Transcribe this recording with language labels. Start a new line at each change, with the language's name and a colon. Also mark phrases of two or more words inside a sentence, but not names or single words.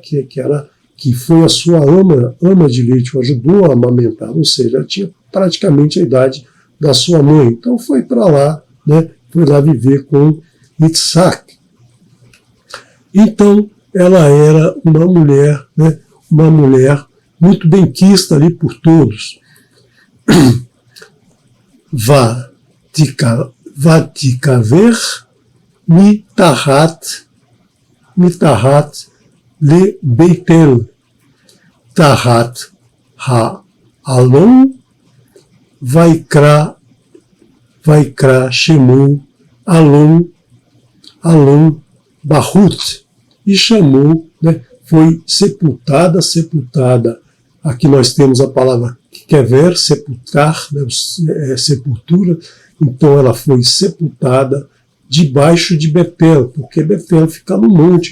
Portuguese: que foi a sua ama de leite, o ajudou a amamentar, ou seja, ela tinha praticamente a idade da sua mãe. Então foi para lá, né? Foi lá viver com Itsak. Então ela era uma mulher, né? Uma mulher muito benquista ali por todos.
Hebrew: ותקבר מתחת לבית אל תחת האלון ויקרא שמו אלון בכות,
Portuguese: e chamou, né, foi sepultada. Aqui nós temos a palavra kever, sepultar, né, sepultura. Então ela foi sepultada debaixo de Betel, porque Betel fica no monte.